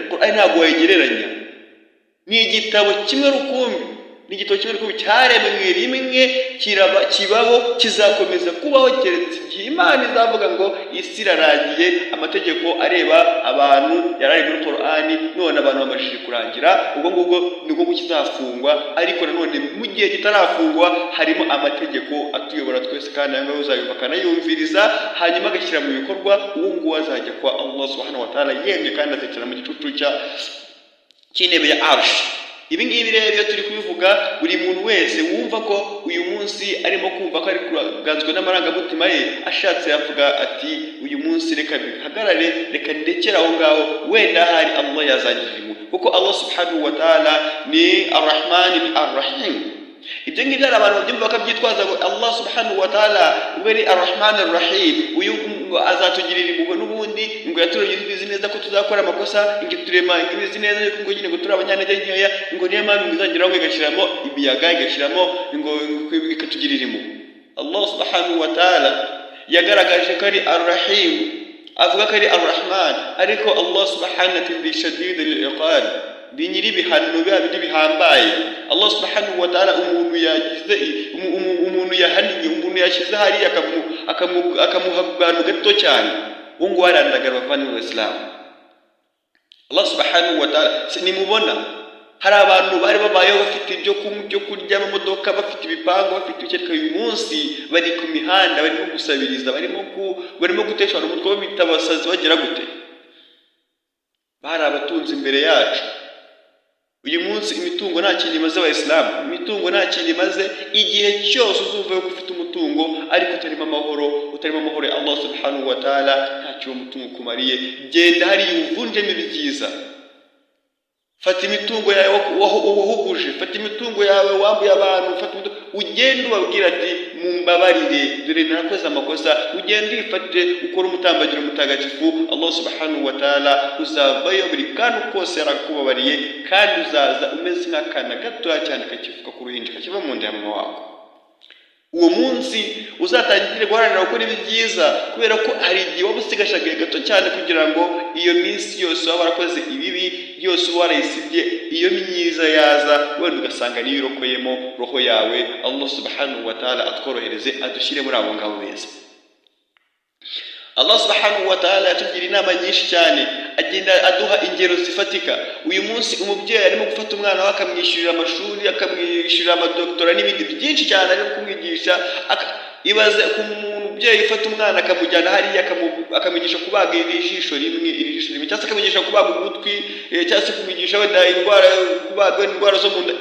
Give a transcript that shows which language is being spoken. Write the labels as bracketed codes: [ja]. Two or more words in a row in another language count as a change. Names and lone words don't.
[rw] Qur'ani ntabwo wayigereranya, ni igitabo kimwe rukumbi, ni igitabo kimwe rukumbi cyaremwe rimwe, kibaho, kizakomeza kubaho keretse igihe Imana izavuga ngo isi irarangiye, amategeko areba abantu yarari muri Qur'ani none abantu bamashije kurangira, ubwo ngubwo nibwo kizafungwa. Ariko nanone mu gihe kitarafungwa harimo amategeko atuyobora twese, kandi ayo ngayo uzayumva akanayumviriza, hanyuma agashyira mu bikorwa. Uwo nguwo azajya kwa [ar] الله سبحانه وتعالى [rw] yemye, kandi azicara mu gicucu cy'intebe ya arshi. Ibi ngibi rero iyo turi kubivuga, buri muntu wese wumva ko uyu munsi arimo kumva ko ari kuganzwe n'amarangamutima ye, ashatse yavuga ati uyu munsi reka bihagarare, reka ndekere aho ngaho, wenda hari Allah yazagirimo, kuko [ar] الله سبحانه وتعالى [rw] ni [ar] الرحمن الرحيم. [rw] Ibyo ngibyo hari abantu babyumva bakabyitwaza ngo [ar] الله سبحانه وتعالى [rw] ubwo ari [ar] الرحمن الرحيم, [rw] uyu azatugirira impuhwe n'ubundi ngo yaturize neza ko tuzakora amakosa, ngo turema ibizi neza yuko ngo nyine ngo turi abanyantege nkeya, ngo niyo mpamvu izageraho igashyiramo ibiyaga, igashyiramo ngo ikatugirira impuhwe. [ar] الله سبحانه وتعالى [rw] yagaragaje ko ari Ar-Rahim, avuga ko ari Ar-Rahman, ariko [ar] الله سبحانه وتعالى شديد العقاب, [rw] binyiri bihano bihambaye. [ar] الله سبحانه وتعالى [rw] umuntu yagize umuntu yahaniye, umuntu yashyize hari akamuha abantu gato cyane, ngo warandagara bavana mu Islam. [ar] الله سبحانه وتعالى [rw] nimubona hari abantu bari babayeho bafite ibyo kurya mu modoka, bafite ibipango, bafite icyo uyu munsi bari ku mihanda, barimo gusabiriza, barimo gutesha umutwe bita abasazi, bagira gute? Bari abatunzi imbere yacu. Uyu munsi imitungo nta kintu imaze abayisilamu, imitungo nta kintu imaze. Igihe cyose uzumva ko ufite umutungo ariko utarimo amahoro ya [ar] الله سبحانه وتعالى, [rw] ntacyo umutungo kumariye. Genda hariya uvunjemo ibyiza, fata imitungo yawe wahuguje, fata imitungo yawe wambuye abantu, ugende ubabwira ati mumbabarire, dore narakoze amakosa. Ugende ifate ukora umutambagiro mutagatifu, [ar] الله سبحانه وتعالى [rw] uzavayo buri kantu kose yarakubabariye, kandi uzaza umeze nk'akana gatoya cyane kakivuka ku ruhinja kakiva mu nda ya mama wawe. Uwo munsi uzatangire guharanira gukora ibyiza, kubera ko hari igihe waba usigashagaye gato cyane kugira ngo iyo minsi yose waba warakoze ibibi byose uba warayisibye, iyo myiza yaza wenda ugasanga niyo urokoyemo roho yawe. [ar] الله سبحانه وتعالى [rw] atworohereze, adushyire muri abo ngabo beza. [ar] الله سبحانه وتعالى [rw] yatugira inama nyinshi cyane, agenda aduha ingero zifatika. Uyu munsi umubyeyi arimo gufata umwana we akamwishyurira amashuri, akamwishyurira amadoktora n'ibindi byinshi cyane arimo kumwigisha. Ibaze ku mubyeyi ufata umwana akamujyana hariya akamwigisha kubaga ijisho rimwe, cyangwa se akamwigisha kubaga ugutwi, cyangwa se kumwigisha wenda kubaga indwara zo mu nda.